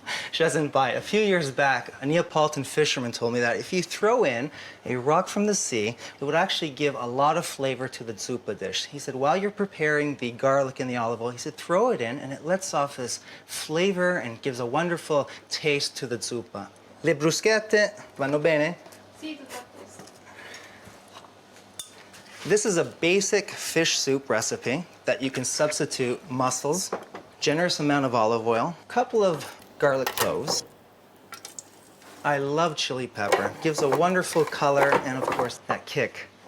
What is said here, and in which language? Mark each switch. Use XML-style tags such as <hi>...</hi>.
<en>She doesn't buy it. A few years back, a Neapolitan fisherman told me that if you throw in a rock from the sea, it would actually give a lot of flavor to the zuppa dish. He said, while you're preparing the garlic and the olive oil, he said, throw it in and it lets off this flavor and gives a wonderful taste to the zuppa.</en> <it>Le bruschette vanno bene? Sì, tutto a posto.</it> <en>This is a basic fish soup recipe that you can substitute mussels, generous amount of olive oil, a couple of garlic cloves. I love chili pepper. Gives a wonderful color and, of course, that kick.</en>